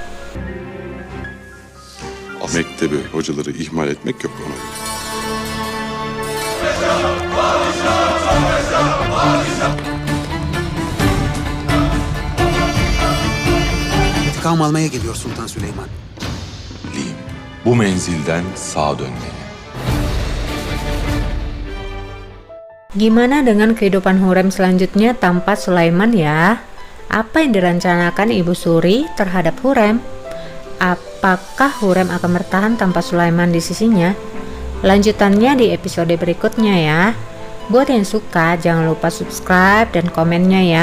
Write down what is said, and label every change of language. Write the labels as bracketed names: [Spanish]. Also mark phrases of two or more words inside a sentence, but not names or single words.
[Turkish] Mektebi, hocaları ihmal etmek yok ona. İntikam almaya geliyor Sultan Süleyman. Bileyim, bu menzilden sağa dönmeli. [Indonesian] Gimana dengan kehidupan Hurrem selanjutnya tanpa Sulaiman ya? Apa yang direncanakan Ibu Suri terhadap Hurrem? Apakah Hurrem akan bertahan tanpa Sulaiman di sisinya? Lanjutannya di episode berikutnya ya. Buat yang suka, jangan lupa subscribe dan komennya ya.